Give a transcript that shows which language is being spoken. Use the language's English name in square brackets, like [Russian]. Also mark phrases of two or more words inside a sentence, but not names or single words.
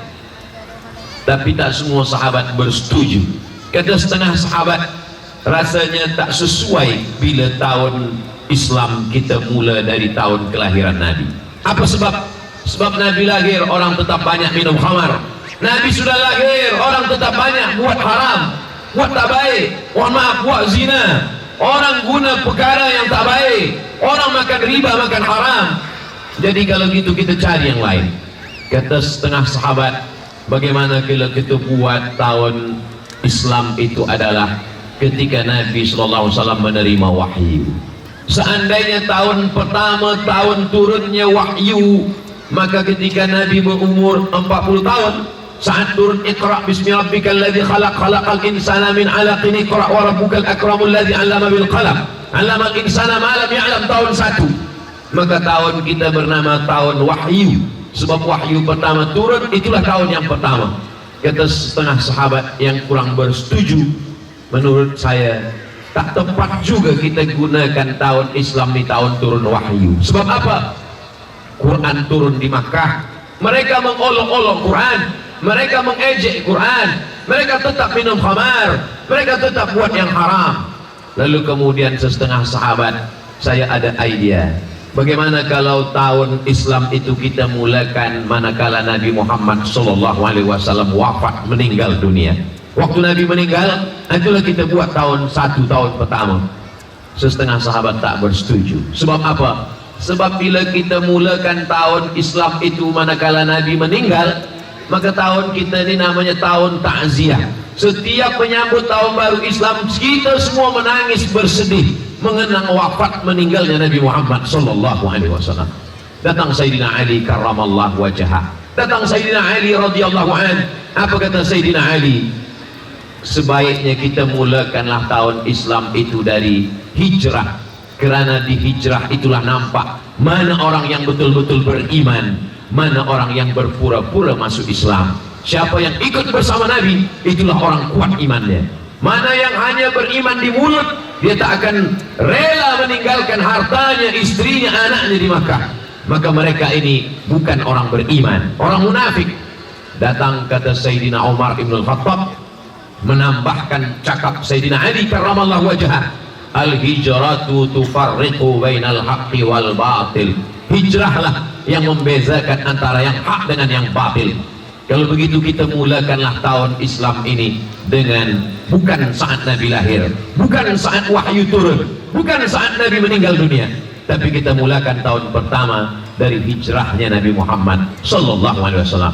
[Malay] Tapi tak semua sahabat bersetuju. Kata setengah sahabat, rasanya tak sesuai bila tahun Islam kita mula dari tahun kelahiran Nabi. Apa sebab? Sebab Nabi lahir, orang tetap banyak minum khamar. Nabi sudah lahir, orang tetap banyak buat haram, buat tak baik, mohon maaf, buat zina, orang guna perkara yang tak baik, orang makan riba, makan haram. Jadi kalau gitu kita cari yang lain. Kata setengah sahabat, bagaimana kalau kita buat tahun Islam itu adalah ketika Nabi SAW menerima wahyu. Seandainya tahun pertama, tahun turunnya wahyu, maka ketika Nabi berumur 40 tahun, saat turun [Arabic] اقرأ باسم ربك الذي خلق خلق الإنسان من علق اقرأ وربك الأكرم الذي علم بالقلم علم الإنسان ما لم يعلم, [Malay] tahun 1. Maka tahun kita bernama tahun wahyu, sebab wahyu pertama turun, itulah tahun yang pertama. Kata setengah sahabat yang kurang bersetuju, menurut saya tak tepat juga kita gunakan tahun Islam di tahun turun wahyu. Sebab apa? Quran turun di Makkah, mereka mengolok-olok Quran, mereka mengejek Quran, mereka tetap minum khamar, mereka tetap buat yang haram. Lalu kemudian setengah sahabat, saya ada idea, bagaimana kalau tahun Islam itu kita mulakan manakala Nabi Muhammad SAW wafat, meninggal dunia. Waktu Nabi meninggal, itulah kita buat tahun 1, tahun pertama. Setengah sahabat tak bersetuju. Sebab apa? Sebab bila kita mulakan tahun Islam itu manakala Nabi meninggal, maka tahun kita ini namanya tahun takziah. Setiap menyambut tahun baru Islam, kita semua menangis bersedih mengenang wafat meninggalnya Nabi Muhammad SAW. Datang Sayyidina Ali [Arabic] كرم الله وجهه, [Malay] datang Sayyidina Ali [Arabic] رضي الله عن. [Malay] Apa kata Sayyidina Ali? Sebaiknya kita mulakanlah tahun Islam itu dari hijrah, kerana di hijrah itulah nampak mana orang yang betul-betul beriman, mana orang yang berpura-pura masuk Islam. Siapa yang ikut bersama Nabi, itulah orang kuat imannya. Mana yang hanya beriman di mulut, dia tak akan rela meninggalkan hartanya, istrinya, anaknya di Makkah. Maka mereka ini bukan orang beriman, orang munafik. Datang kata Sayyidina Umar ibn al-Khattab, menambahkan cakap Sayyidina Ali [Arabic] كرم الله وجهه, الهجرة تفرق بين الحق والباطل. [Malay] Hijrahlah yang membezakan antara yang hak dengan yang batil. Kalau begitu kita mulakanlah tahun Islam ini dengan bukan saat Nabi lahir, bukan saat wahyu turun, bukan saat Nabi meninggal dunia, tapi kita mulakan tahun pertama dari hijrahnya Nabi Muhammad SAW.